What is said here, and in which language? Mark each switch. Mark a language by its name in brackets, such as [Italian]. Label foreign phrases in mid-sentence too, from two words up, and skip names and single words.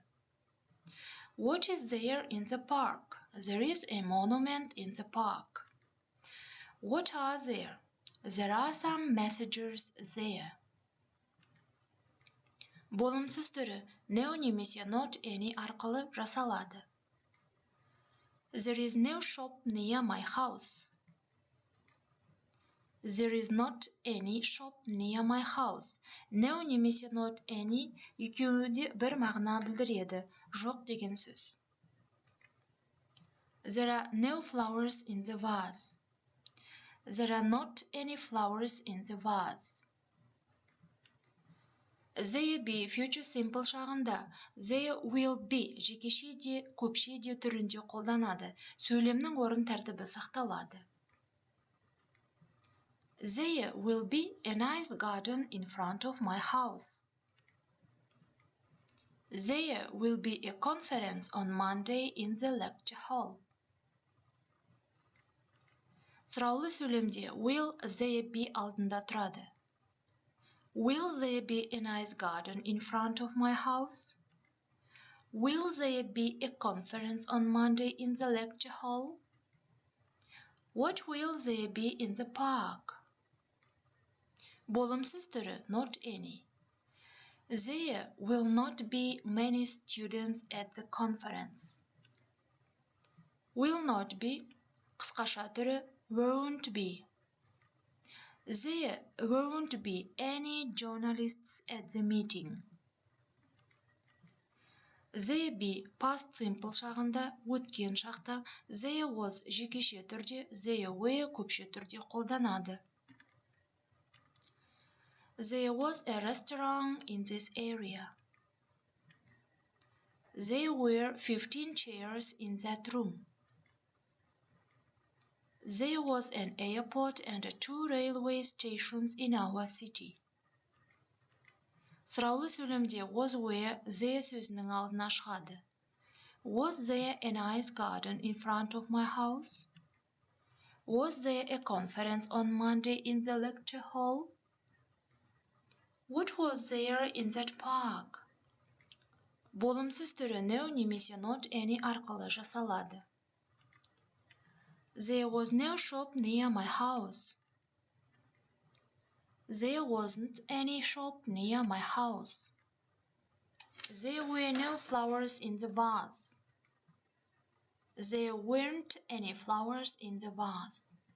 [English] What is there in the park? There is a monument in the park. What are there? There are some messengers there. [Kazakh] Болымсыз түрі no немесе [English] not any [Kazakh] арқылы жасалады. [English] There is no shop near my house. There is not any shop near my house. [Kazakh] No немесе [English] not any [Kazakh] екеуі де бір мағына білдіреді, жоқ деген сөз. [English] There are no flowers in the vase. There are not any flowers in the vase. There be future simple [Kazakh] шағында [English] there will be [Kazakh] жекеше де көпше де түрінде қолданады. Сөйлемнің орын тәртібі сақталады. [English] There will be a nice garden in front of my house. There will be a conference on Monday in the lecture hall. [Kazakh] Сұраулы сөйлемде [English] will there be [Kazakh] алдында тұрады. [English] Will there be a nice garden in front of my house? Will there be a conference on Monday in the lecture hall? What will there be in the park? [Kazakh] Болымсыз түрі [English] not any. There will not be many students at the conference. Will not be қысқаша түрі won't be. There won't be any journalists at the meeting. There be past simple [Kazakh] шағында өткен шақта [English] there was [Kazakh] жекеше түрде, [English] there were [Kazakh] көпше түрде қолданады. [English] There was a restaurant in this area. There were 15 chairs in that room. There was an airport and 2 railway stations in our city. [Kazakh] Сұраулы сөйлемде [English] was where there [Kazakh] сөзінің алдына шығады. [English] Was there a nice garden in front of my house? Was there a conference on Monday in the lecture hall? What was there in that park? [Kazakh] Болымсыз түрі no немесе [English] not any [Kazakh] арқылы жасалады. [English] There was no shop near my house. There wasn't any shop near my house. There were no flowers in the vase. There weren't any flowers in the vase.